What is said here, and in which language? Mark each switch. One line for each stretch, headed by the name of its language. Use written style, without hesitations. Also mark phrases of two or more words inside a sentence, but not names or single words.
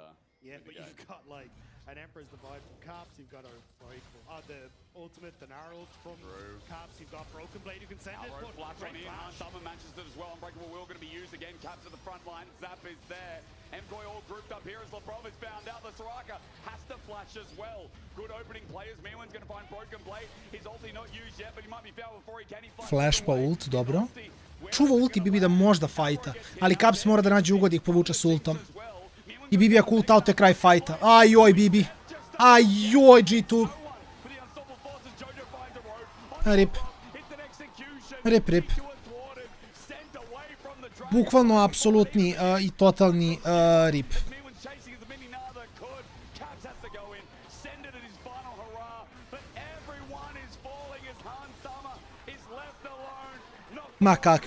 English: yeah, but you've got like an Emperor's Divide from Caps, you've got the ultimate, the Gnarled from Caps, you've got Broken Blade who can send it. Flash on in, Summer matches it as well. Unbreakable Will going to be used again. Caps at the front line, Zap is there. MKOI all grouped up here as Lebrov is found out. The Soraka has to flash as well. Good opening players. Mirwin's going to find Broken Blade. His ulti not used yet, but he might be found before he can.
Serbian: Flash pa ult, dobro. Čuva ulti Bibi da možda fajta, ali Caps mora da nađe ugod ih povuče s ultom. I Bibi ako
English: ult out
Serbian: je kraj fajta. Ajoj Bibi. Ajoj G2. Rip. Rip. Bukvalno apsolutni i totalni rip. Ma kakvi.